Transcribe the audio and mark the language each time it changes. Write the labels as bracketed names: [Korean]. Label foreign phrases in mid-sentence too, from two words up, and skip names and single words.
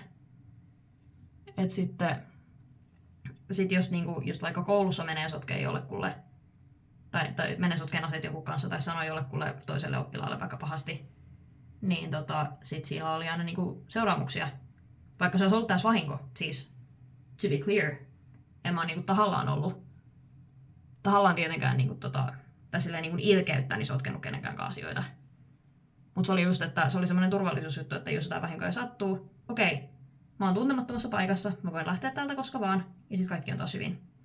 [Finnish] Et sitten jos niin kuin, just vaikka koulussa menee sotkeen jollekulle, tai menee sotkeen asiat joku kanssa, tai sanoo jollekulle toiselle oppilaalle vaikka pahasti, niin sit sillä oli aina niin kuin seuraamuksia. Vaikka se olisi ollut tässä vahinko, siis [English] to be clear, [Finnish] en mä ole niinku tahallaan ollut. Tahallaan tietenkään niinku tai silleen niinku ilkeyttäni sotkenut kenenkään asioita. Mutta se oli just, että se oli semmoinen turvallisuusjuttu, että jos jotain vahinkoja sattuu, okei, mä oon tuntemattomassa paikassa, mä voin lähteä täältä koska vaan, ja sit kaikki on taas hyvin.